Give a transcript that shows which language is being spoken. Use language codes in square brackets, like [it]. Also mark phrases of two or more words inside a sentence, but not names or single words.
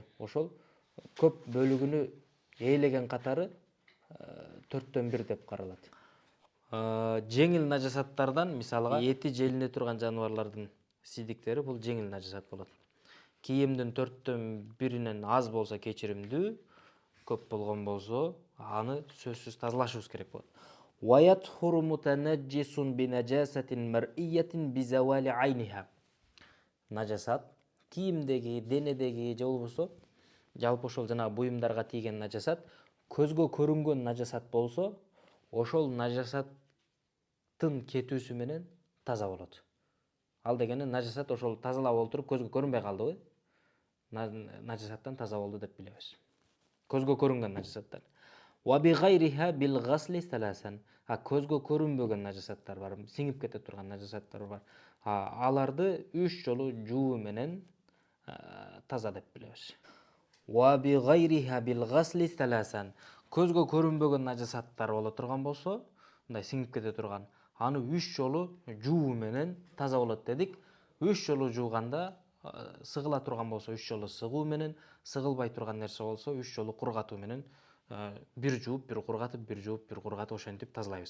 [ky] Ошол көп бөлүгүнү ээлеген катары 1/4 деп каралат. Жеңил нажасаттардан, мисалга, эти желине турган жаныбарлардын сидиктери бул жеңил нажасат болот. Кийимдин 1/4 аз болсо кечиримдүү, көп болгон болсо, аны сөзсүз тазалашыбыз керек болот. [ar] ويطهر المتنجس بنجاسة مرئية بزوال عينها. [ky] Нажасат кийимдеги, денедеги же болбосо жалпы ошол жана буюмдарга тийген нажасат көзгө көрүнгөн нажасат болсо, ошол нажасаттын кетүүсү менен таза болот. Ал дегени нажасат ошол тазалап олтуруп көзгө көрүнбөй калдыбы, нажасаттан таза болду деп билебиз. Көзгө көрүнгөн нажасаттар. [ar] وبغيرها بالغسل ثلاثا. [ky] Көзгө көрүнбөгөн нажасаттар бар, сиңип кете турган нажасаттар бар. Аларды 3 жолу жуу менен таза деп билебиз. [ar] وبغيرها بالغسل ثلاثا. [ky] Көзгө көрүнбөгөн нажасаттар боло турган болсо, мындай сиңип кете турган, аны 3 жолу жуу менен таза болот дедик. 3 жолу жууганда сыгыла турган болсо 3 жолу сыгуу менен, сыгылбай турган нерсе болсо 3 жолу кургатуу менен, бир жууп, бир кургатып, бир жууп, бир кургатып ошентип тазалайбыз.